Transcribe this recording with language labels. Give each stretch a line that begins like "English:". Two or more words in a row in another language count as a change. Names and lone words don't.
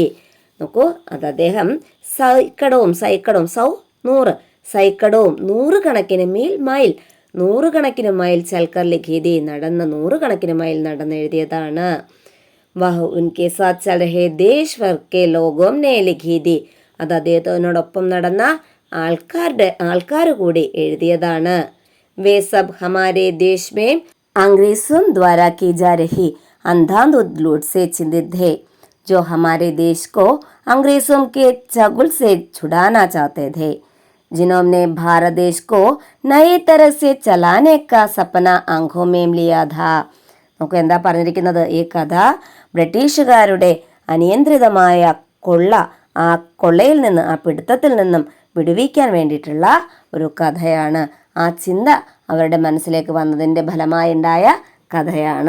Malayalam: നോക്കൂ, അത് അദ്ദേഹം സൈക്കടവും 100 സൈക്കടവും 100 കണക്കിന് മൈൽ 100 കണക്കിന് മൈൽ
Hindi: चलकर लिखी दी,
Malayalam: നടന്ന് 100 കണക്കിന് മൈൽ നടന്നെഴുതിയതാണ്.
Hindi: वह उनके साथ चल रहे देश भर के लोगों ने लिखी दी,
Malayalam: അത് അദ്ദേഹത്തിനോടൊപ്പം നടന്ന ആൾക്കാർ കൂടി എഴുതിയതാണ്.
Hindi: वे सब हमारे देश में अंग्रेजों द्वारा की जा रही अंधाधुंध लूट से चिंतित है, जो हमारे देश को अंग्रेजों के चंगुल से छुड़ाना चाहते थे, जिन्होंने भारत देश को नई तरह से चलाने का सपना आंखों में लिया था.
Malayalam: നമുക്ക് എന്താ പറഞ്ഞിരിക്കുന്നത്? ഈ കഥ ബ്രിട്ടീഷുകാരുടെ അനിയന്ത്രിതമായ ആ കൊള്ളയിൽ നിന്ന്, ആ പിടുത്തത്തിൽ നിന്നും വിടുവിക്കാൻ വേണ്ടിയിട്ടുള്ള ഒരു കഥയാണ്. ആ ചിന്ത അവരുടെ മനസ്സിലേക്ക് വന്നതിൻ്റെ ഫലമായി ഉണ്ടായ കഥയാണ്.